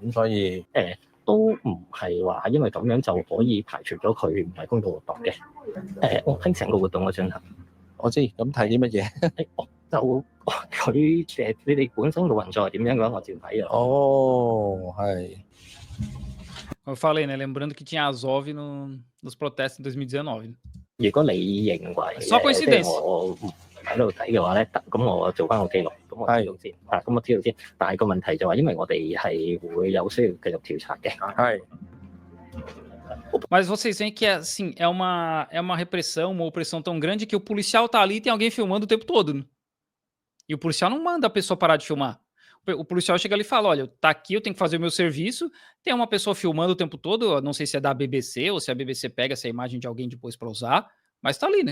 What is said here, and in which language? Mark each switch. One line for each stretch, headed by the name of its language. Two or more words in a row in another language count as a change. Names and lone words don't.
Cantonese: 咁所以都唔係話因為咁樣就可以排除咗佢唔係公眾活動嘅。我睇成個活動嘅進行，我知。咁睇啲乜嘢？就佢你哋本身嘅運作係點樣嘅話，我照睇啊。哦，係。
Portuguese: Eu falei, né? Lembrando que tinha Azov nos protestos em 2019.
Cantonese: 如果你認為
Portuguese: Só coincidência
Cantonese: 我唔喺度睇嘅話咧，咁我做翻個記錄，咁我知道先。咁我知道先。但係個問題就係，因為我哋係會有需要繼續調查嘅。係。
Portuguese: Mas vocês veem que assim, é uma repressão, uma opressão tão grande que o policial tá ali e tem alguém filmando o tempo todo. Né? E o policial não manda a pessoa parar de filmar. O policial chega ali e fala, olha, tá aqui, eu tenho que fazer o meu serviço, tem uma pessoa filmando o tempo todo, eu não sei se é da BBC ou se a BBC pega essa imagem de alguém depois para usar, mas tá ali, né?